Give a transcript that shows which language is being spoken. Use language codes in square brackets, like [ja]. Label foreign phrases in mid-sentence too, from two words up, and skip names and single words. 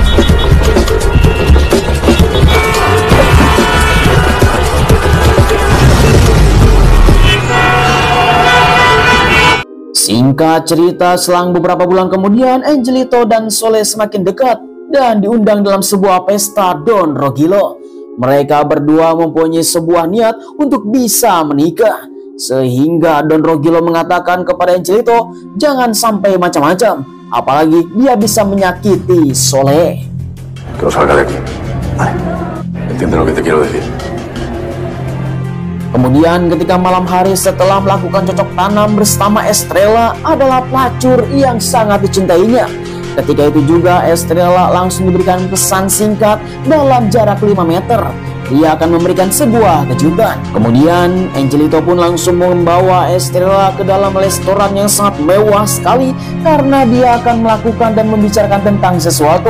[id] Singkat cerita, selang beberapa bulan kemudian, Angelito dan Soleh semakin dekat dan diundang dalam sebuah pesta Don Rogilo. Mereka berdua mempunyai sebuah niat untuk bisa menikah, sehingga Don Rogilo mengatakan kepada Angelito jangan sampai macam-macam, apalagi dia bisa menyakiti Soleh. [es] Que no salga de aquí. Vale. Entiende lo que te quiero decir. [id] Kemudian ketika malam hari setelah melakukan cocok tanam bersama Estrella adalah pelacur yang sangat dicintainya. Ketika itu juga Estrella langsung diberikan pesan singkat dalam jarak 5 meter. Dia akan memberikan sebuah kejutan. Kemudian Angelito pun langsung membawa Estrella ke dalam restoran yang sangat mewah sekali karena dia akan melakukan dan membicarakan tentang sesuatu.